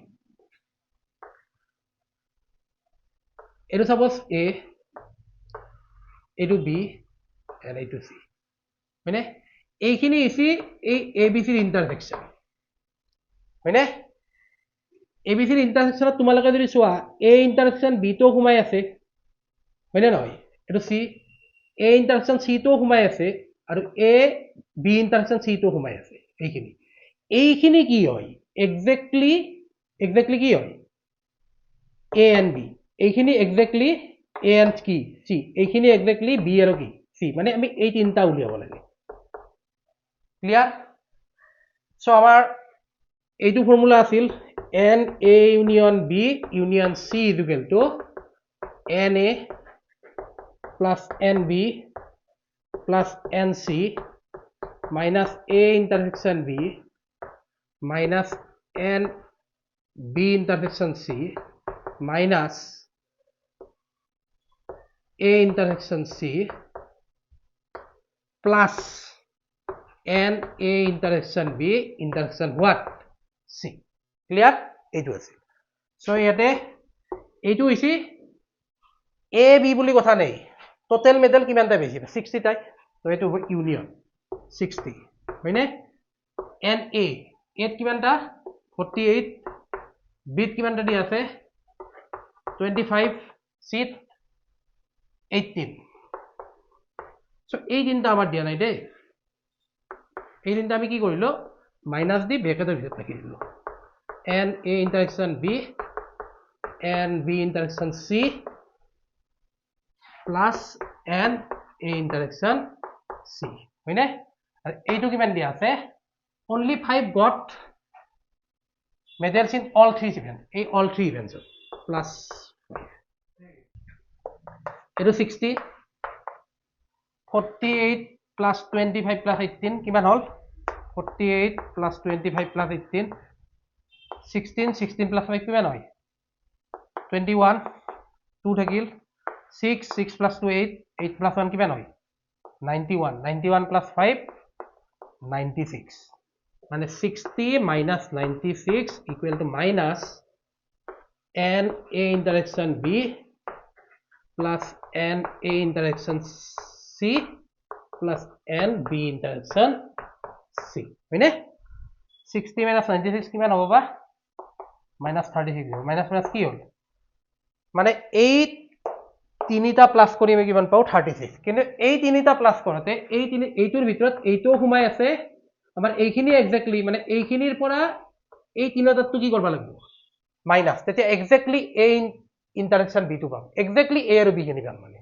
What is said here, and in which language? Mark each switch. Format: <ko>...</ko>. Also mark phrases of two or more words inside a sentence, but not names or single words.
<as>এটো সাপোজ A এটো B and এটো C মানে এইখিনি ইসি এই এবিসিৰ ইন্টারসেকশন হয়নে এবিসিৰ ইন্টারসেকশনত তোমালোকে যদি চোৱা এ ইন্টারসেকশন বি তো ঘুমাই আছে হয়নে নহয় এটো সি এ ইন্টারসেকশন সি তো ঘুমাই আছে আৰু এ বি ইন্টারসেকশন সি তো ঘুমাই আছে এইখিনি কি হয় এক্স্যাক্টলি কি হয়</as> <en>A and B</en> <as>এইখিনি এক্স্যাক্টলি</as> <en>A and কি C</en> <as>এইখিনি এক্স্যাক্টলি বি আৰু কি সি মানে আমি এই তিনটা উলিয়াব লাগে Clear?</as> <en>So our A2 formula asil NA union B union C is equal to NA plus NB plus NC minus A intersection B minus NB intersection C minus A intersection C plus and A intersection B intersection what? C. Clear?</en> <as>এইটো আছে সো ইয়াতে এইটো হৈছে A B বুলি কথা নাই টোটাল মেডেল কিমানটা বেছি 60 টাই তো এইটো ইউনিয়ন 60 হয়নে and A এত কিমানটা 48 B কিমানটা দি আছে 25 C 18 সো এই তিনটা আমাৰ দিয়া নাই দেই এই তিনটা আমি কি কৰিলো মাইনাস দি ব্র্যাকেটের ভিতর রাখি দিলো</as> <en>and A intersection B and B intersection C plus and A intersection C</en> <as>হয়নে আর এইটো কিমান দিয়া আছে</as> <en>only 5 got medals in all 3 events</en> <as>এই</as> <en>all 3 events plus 5</en> <as>এইটো</as> <en>60 48 plus 25 plus 18</en> <as>কিমান হল</as> <en>48 plus 25 plus 18 16 plus 5</en> <as>কিমান হয় 21 2 থাকিল 6 plus 2 8 plus 1 কিমান</as> <en>হয় 91 plus 5 96 মানে 60 minus 96 equal to minus n A intersection B plus n A intersection C plus n B intersection C হয়নে 60 minus 96</en> <as>কিমান হ'ব বা</as> <en>minus 36 minus</en> <as>কি হ'ল মানে এই তিনিটা প্লাস কৰি আমি কিমান পাও 36 কিন্তু এই তিনিটা প্লাস কৰতে এইটোৰ ভিতৰত এইটো ঘুমাই আছে আমাৰ এইখিনি এক্স্যাক্টলি মানে এইখিনিৰ পৰা এই তিনিটাটো কি কৰিব লাগিব মাইনাস তেতিয়া</as> <en>exactly A intersection B টো</en> <as>পাম এক্স্যাক্টলি A আৰু B খিনি পাম মানে</as>